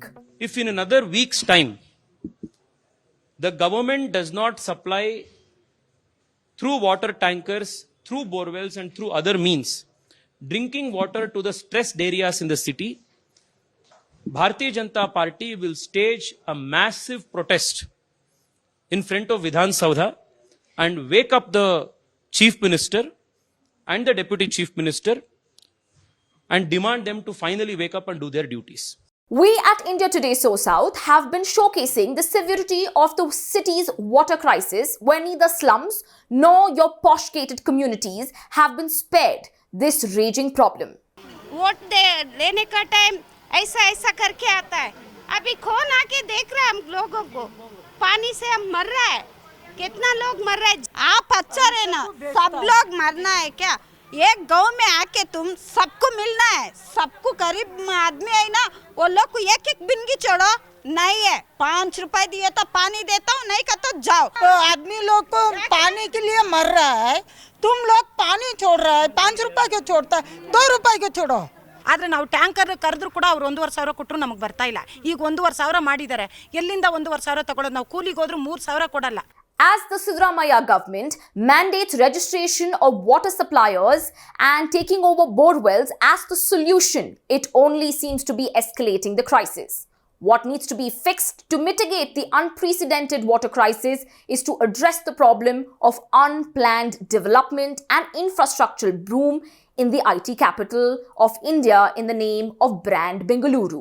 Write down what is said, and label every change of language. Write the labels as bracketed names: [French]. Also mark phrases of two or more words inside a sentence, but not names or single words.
[English] If in another week's time, the government does not supply through water tankers, through borewells and through other means, drinking water to the stressed areas in the city, Bharatiya Janata Party will stage a massive protest in front of Vidhan Soudha and wake up the Chief Minister and the Deputy Chief Minister and demand them to finally wake up and do their duties. We at India Today SoSouth have been showcasing the severity of the city's water crisis where neither slums nor your posh gated communities have been spared this raging problem. [Hindi] वोट लेने का टाइम ऐसा ऐसा करके आता है. अभी कौन आके देख रहा है हम लोगों को? पानी से हम मर रहा है. कितना लोग मर रहे हैं? आप अच्छा रहना, सब लोग मरना है क्या? एक गांव में आके तुम सबको मिलना है, सबको गरीब आदमी है ना, वो लोग को एक एक बिंगी छोड़ो नहीं है. 5 रुपए दिए तो पानी देता हूँ, नहीं का तो जाओ. तो आदमी लोग को पानी के लिए मर रहा है, तुम लोग पानी छोड़ रहा है. 5 रुपए क्यों छोड़ता है? 2 रुपए क्यों छोड़ो? [Kannada] ಆದರೆ ನಾವು ಟ್ಯಾಂಕರ್ ಕರೆದ್ರು ಕೂಡ ಅವ್ರು 1,500 ಕೊಟ್ಟರು ನಮಗೆ ಬರ್ತಾ ಇಲ್ಲ. ಈಗ 1,500 ಮಾಡಿದ್ದಾರೆ. ಎಲ್ಲಿಂದ 1,500 ತಗೊಳ್ಳೋದು? ನಾವು ಕೂಲಿಗೆ ಹೋದ್ರು 3,000 ಕೊಡಲ್ಲ. [English] As the Siddaramaiah government mandates registration of water suppliers and taking over borewells as the solution, it only seems to be escalating the crisis. What needs to be fixed to mitigate the unprecedented water crisis is to address the problem of unplanned development and infrastructural boom in the IT capital of India in the name of brand Bengaluru.